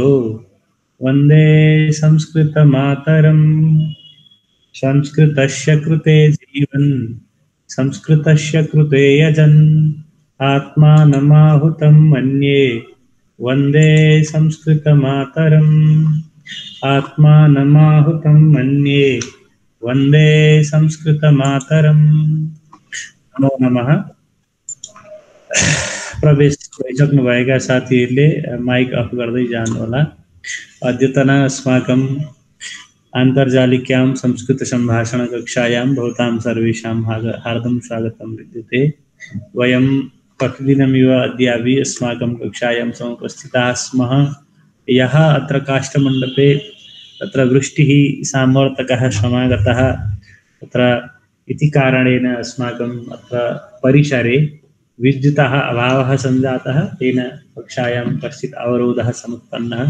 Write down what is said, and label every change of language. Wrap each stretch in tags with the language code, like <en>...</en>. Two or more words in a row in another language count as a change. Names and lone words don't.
<sa>वन्दे संस्कृतमातरम् संस्कृतस्य कृते जीवन् संस्कृतस्य कृते यजन् आत्मानमाहुतं मन्ये वन्दे संस्कृतमातरम् आत्मानमाहुतं मन्ये वन्दे संस्कृतमातरम् नमो नमः।</sa> <ne>प्रवेश भइसक्नुभएका साथीहरूले माइक अफ गर्दै जानुहोला।</ne> <sa>अद्यतन अस्माकं आन्तर्जालिक्यां संस्कृत सम्भाषण कक्षायां भवतां सर्वेषां हार्दं स्वागतं विद्यते। वयं प्रतिदिनमिव अद्यापि अस्माकं कक्षायां समुपस्थिताः स्मः। यः अत्र काष्ठमण्डपे तत्र वृष्टिः सामवर्तकः समागतः तत्र इति कारणेन अस्माकम् अत्र परिसरे विद्युतः अभावः सञ्जातः, तेन कक्षायां कश्चित् अवरोधः समुत्पन्नः।</sa>